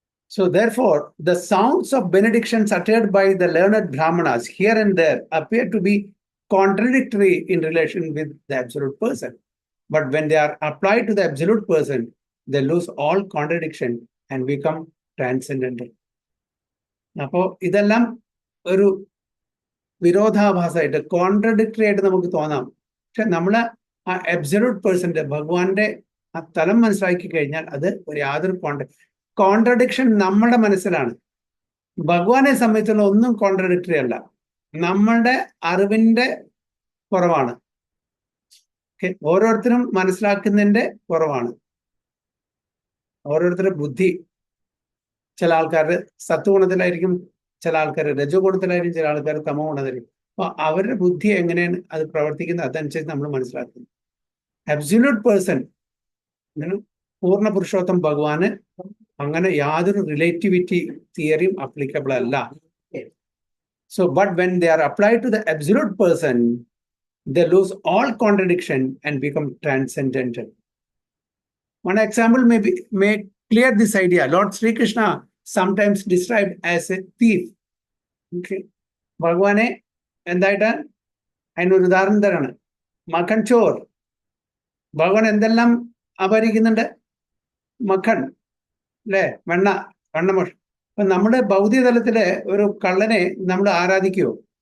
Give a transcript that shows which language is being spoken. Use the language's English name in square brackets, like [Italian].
[English] So therefore, the sounds of benedictions uttered by the learned Brahmanas here and there appear to be contradictory in relation with the absolute person. But when they are applied to the absolute person, they lose all contradiction and become transcendental. [Malayalam] അപ്പോൾ ഇതെല്ലാം ഒരു വിരോധാഭാസമായിട്ട്, contradictory ആയിട്ട് നമുക്ക് തോന്നാം. പക്ഷെ നമ്മൾ ആ absolute പേഴ്സന്റെ, ഭഗവാന്റെ ആ തലം മനസ്സിലാക്കി കഴിഞ്ഞാൽ അത് ഒരു യാതൊരു കോൺട്രഡിക്ഷൻ നമ്മുടെ മനസ്സിലാണ്. ഭഗവാനെ സംബന്ധിച്ചുള്ള ഒന്നും കോൺട്രഡിക്ടറി അല്ല, നമ്മളുടെ അറിവിന്റെ കുറവാണ്. ഓരോരുത്തരും മനസ്സിലാക്കുന്നതിന്റെ കുറവാണ്. ഓരോരുത്തരുടെ ബുദ്ധി, ചില ആൾക്കാർ സത്വഗുണത്തിലായിരിക്കും, ചില ആൾക്കാർ രജോ ഗുണത്തിലായിരിക്കും, ചില ആൾക്കാർ തമോ ഗുണത്തിലായിരിക്കും. അപ്പൊ അവരുടെ ബുദ്ധി എങ്ങനെയാണ് അത് പ്രവർത്തിക്കുന്നത്, അതനുസരിച്ച് നമ്മൾ മനസ്സിലാക്കുന്നു. അബ്സല്യൂട്ട് പേഴ്സൺ, പൂർണ്ണ പുരുഷോത്തം ഭഗവാന് അങ്ങനെ യാതൊരു റിലേറ്റിവിറ്റി തിയറിയും അപ്ലിക്കബിൾ അല്ല. [English] So, but when they are applied to the absolute person, they lose all contradiction and become transcendental. One example may clear this idea. Lord Sri Krishna sometimes described as a thief. Okay. [Malayalam] ഭഗവാനെ എന്തായിട്ട് അതിനൊരു ഉദാഹരണം തരാണ്. മഖൻ ചോർ. ഭഗവാൻ എന്തെല്ലാം അപഹരിക്കുന്നുണ്ട്? മഖൻ, അല്ലേ? വെണ്ണമോഷ. അപ്പൊ നമ്മുടെ ഭൗതിക തലത്തില് ഒരു കള്ളനെ നമ്മൾ ആരാധിക്കുവോ?